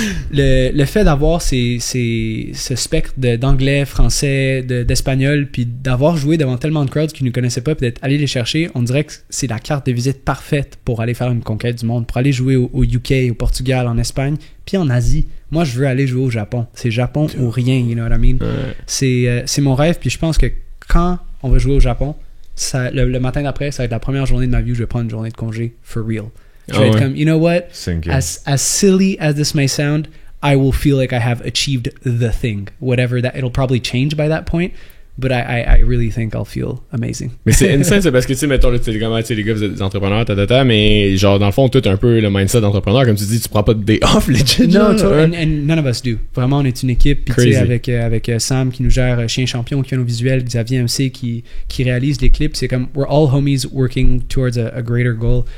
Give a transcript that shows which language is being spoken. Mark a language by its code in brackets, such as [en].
[fr] Le fait d'avoir ce spectre d'anglais, français, d'espagnol, puis d'avoir joué devant tellement de crowds qui ne nous connaissaient pas, puis d'être allé les chercher, on dirait que c'est la carte de visite parfaite pour aller faire une conquête du monde, pour aller jouer au UK, au Portugal, en Espagne, puis en Asie. Moi, je veux aller jouer au Japon. C'est Japon ou rien, [en] you know what I mean? [fr] C'est mon rêve, puis je pense que quand on va jouer au Japon, le matin d'après, ça va être la première journée de ma vie où je vais prendre une journée de congé [en] for real. [fr] Je vais être comme, [en] you know what? As silly as this may sound, I will feel like I have achieved the thing. Whatever that, it'll probably change by that point. But I really think I'll feel amazing. [fr] Mais c'est insane, c'est parce que, tu sais, mettons, là, tu sais, les gars, vous êtes des entrepreneurs, mais genre, dans le fond, tout un peu le mindset d'entrepreneur, comme tu dis, tu prends pas de [en] day off, [fr] legit. [en] No, and none of us do. [fr] Vraiment, on est une équipe, puis tu sais, avec Sam qui nous gère Chien Champion, qui fait nos visuels, Xavier MC qui réalise les clips, c'est comme, [en] we're all homies working towards a greater goal.